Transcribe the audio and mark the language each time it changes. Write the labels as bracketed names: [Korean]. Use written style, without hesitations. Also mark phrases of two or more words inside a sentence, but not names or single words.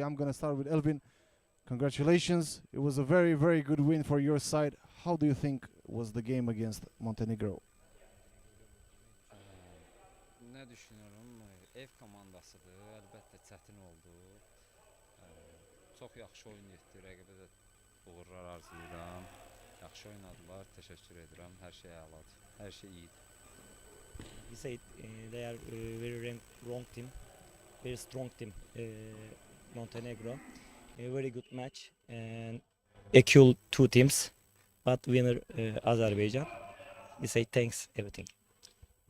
[English] I'm going to start with Elvin. Congratulations. It was a very, very good win for your side. How do you think was the game against Montenegro? [Turkish] Ne düşünüyorum? [Azerbaijani] Ev komandasıdır. Əlbəttə çətin oldu. Çox yaxşı oyun etdi. Rəqibə də uğurlar arzulayıram. Yaxşı oynadılar. Təşəkkür edirəm. Hər şey əladır. Hər şey iyidir. [English] We said they are very wrong team, very strong team, Montenegro. A very good match and equal two teams, but winner Azerbaijan. We say thanks everything.